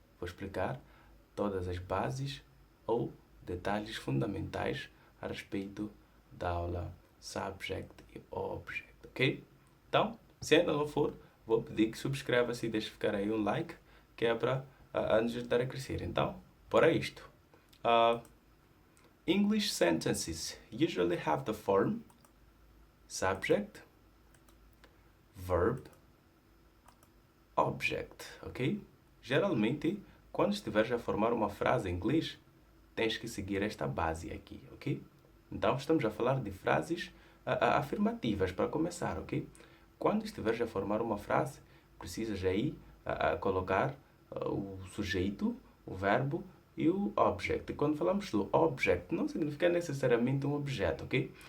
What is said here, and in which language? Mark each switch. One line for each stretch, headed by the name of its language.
Portuguese: Vou explicar todas as bases ou detalhes fundamentais a respeito da aula Subject e Object, ok? Então, se ainda não for, vou pedir que subscreva-se e deixe ficar aí um like, que é para nos ajudar a crescer. Então, para isto.
English: English sentences usually have the form subject, verb, object, ok?
Portuguese: Geralmente, quando estiveres a formar uma frase em inglês, tens que seguir esta base aqui, ok? Então, estamos a falar de frases afirmativas para começar, ok? Quando estiveres a formar uma frase, precisas aí colocar o sujeito, o verbo e o object. E quando falamos do object, não significa necessariamente um objeto, ok?